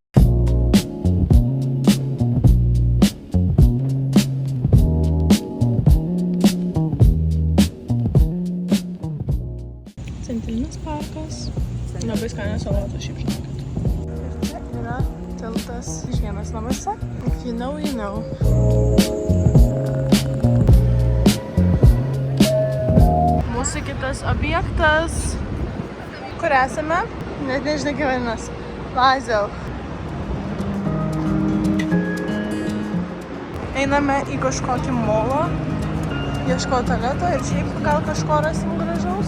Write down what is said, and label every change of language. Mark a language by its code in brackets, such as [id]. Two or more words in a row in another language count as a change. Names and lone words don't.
[lt] Centrinis parkas. Labai skanios salotos, šiaip žinokit. Ir čia yra tiltas iš vienas namuose. [en] If you know, you know. [lt] Mūsų kitas objektas, kur esame, net nežinau kaip vadinasi, Lazel. Einame į kažkokį molą, ieškoti tualeto ir šiaip gal kažko rasim gražaus.